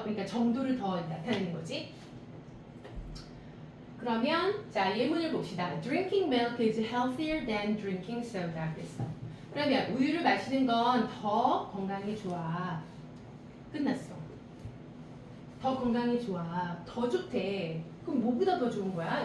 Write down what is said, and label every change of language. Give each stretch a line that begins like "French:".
Korean: 그러니까 정도를 더 나타내는 거지. 그러면 자, 예문을 봅시다.
English: Drinking milk is healthier than drinking soda.
Korean: 그랬어. 그러면 우유를 마시는 건 더 건강에 좋아. 끝났어. 더 건강에 좋아. 더 좋대. 그럼 뭐보다 더 좋은 거야?